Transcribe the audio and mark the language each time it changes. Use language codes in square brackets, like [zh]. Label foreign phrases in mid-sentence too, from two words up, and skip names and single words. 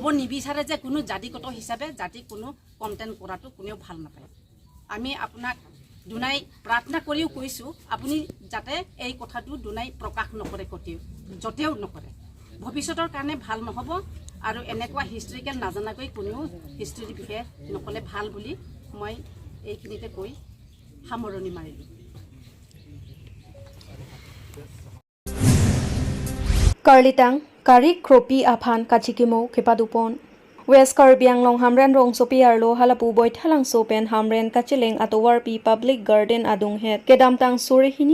[as] নিবিচাৰে যে কোনো জাতিগত হিচাপে জাতি কোনো কণ্টেণ্ট কৰাটো কোনেও ভাল নাপায় আমি আপোনাক দুনাই প্ৰাৰ্থনা কৰিও কৈছোঁ আপুনি যাতে এই কথাটো দুনাই প্ৰকাশ নকৰে য'তেও নকৰে ভৱিষ্যতৰ কাৰণে ভাল নহ'ব আৰু এনেকুৱা হিষ্ট্ৰিকেল নাজানাকৈ কোনেও হিষ্ট্ৰীৰ বিষয়ে নক'লে ভাল বুলি মই এইখিনিতে কৈ সামৰণি মাৰিলোঁ [mjw] Karlitang Karik Kropi Aphan Kachikimo Kepadupon West Karbi Anglong Hamren Rong Sopi Arlo Halapu Boy Thalang Sopen Hamren Kachileng Atowarpi Public Garden Adung Het Kedamtang Surihini